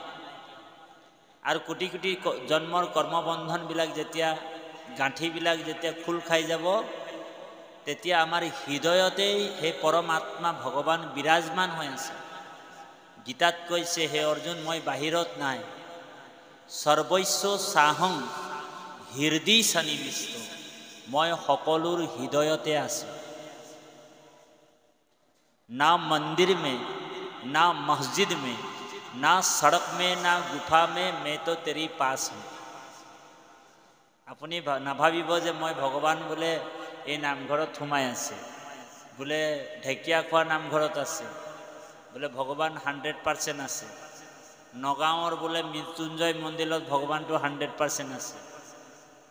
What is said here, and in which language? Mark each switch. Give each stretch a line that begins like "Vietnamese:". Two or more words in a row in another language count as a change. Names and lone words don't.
Assamese: আৰু কোটি কোটি জন্মৰ কৰ্মবন্ধনবিলাক যেতিয়া, গাঁঠিবিলাক যেতিয়া খোল খাই যাব, তেতিয়া আমাৰ হৃদয়তেই সেই পৰমাত্মা ভগৱান বিৰাজমান হৈ আছে। গীতাত কৈছে, হে অৰ্জুন, মই বাহিৰত নাই,
Sanskrit: सर्वस्व चाहं हृदय सन्निविष्ट,
Assamese: মই সকলোৰ হৃদয়তে আছোঁ।
Hindi: ना मंदिर में, ना मस्जिद में, ना सड़क में, ना गुफा में, मैं तो तेरी पास हूँ।
Assamese: আপুনি নাভাবিব যে মই ভগৱান বোলে এই নামঘৰত সোমাই আছে, বোলে ঢেকীয়া খোৱা নামঘৰত আছে, বোলে ভগৱান 100% আছে, নগাঁৱৰ বোলে মৃত্যুঞ্জয় মন্দিৰত ভগৱানটো 100% আছে।